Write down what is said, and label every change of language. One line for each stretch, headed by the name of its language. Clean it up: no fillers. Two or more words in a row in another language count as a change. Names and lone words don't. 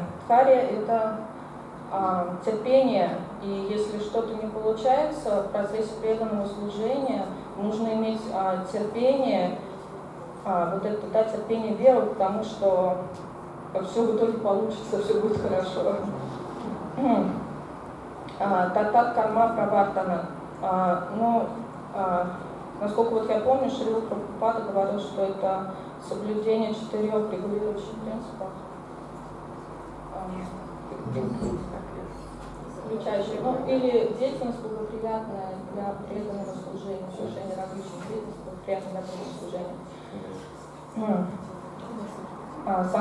Russian: Хария это терпение, и если что-то не получается в процессе преданного служения, нужно иметь терпение, вот это, да, терпение, веру, потому что все в итоге получится, все будет хорошо.
Sanskrit: तत्तत् कर्म प्रवर्तन.
Russian: Насколько вот я помню, Шрила Прабхупада говорил, что это соблюдение 4 регулирующих принципов, включающих, или деятельность благоприятная для преданного служения, совершение различных деятельностей благоприятных для преданного служения.